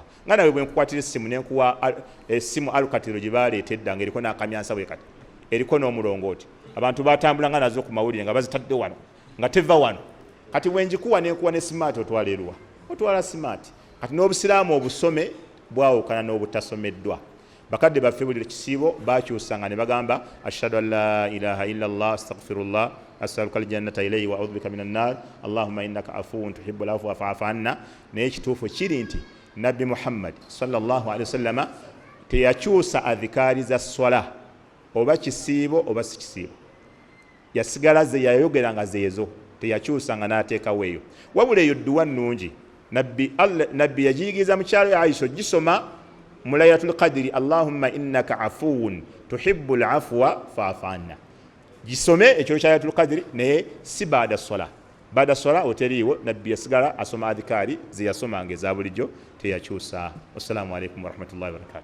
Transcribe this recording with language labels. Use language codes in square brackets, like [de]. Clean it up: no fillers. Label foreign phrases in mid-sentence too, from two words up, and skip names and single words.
[lg] Nga nawe bwe nkukwatira essimu nenkuwa essimu alukatiro gye baaleeta edda ng'eriko n'akamyansa bwe kati eriko n'omulongooti abantu batambulanga nazo ku mawulire nga bazitadde wano nga teva wano kati bwenjikuwa nenkuwa ne smart otwala eruwa otwala smart kati n'obusiraamu obusome bwawukana n'obutasomeddwa bakadde baffe buli kisiibo bakyusanga ne bagamba [ar] أشهد أن لا إله إلا الله أستغفر الله أسألك الجنة إليه وأعوذ بك من النار اللهم إنك عفو تحب العفو فاعف عنا [lg] naye ekituufu kiri nti nabbi muhammad [ar] صلى الله عليه وسلم [lg] teyakyusa adhikaari za swala oba kisiibo oba si kisiibo yasigala ze yayogeranga zeezo teyakyusanga n'ateekawo eyo wabula eyo dduwa nnungi nabbi yagiyigiriza mukyalo ya Aisha gisoma mu [ar] ليلة القدر اللهم إنك عفو تحب العفو فاعف عنا [lg] gisome ekyo kya [ar] ليلة القدر [lg] naye si baada swala oteriiwo nabbi yasigala asoma adhikaari ze yasomanga eza bulijjo teyakyusa. [ar] والسلام عليكم ورحمة الله وبركاته.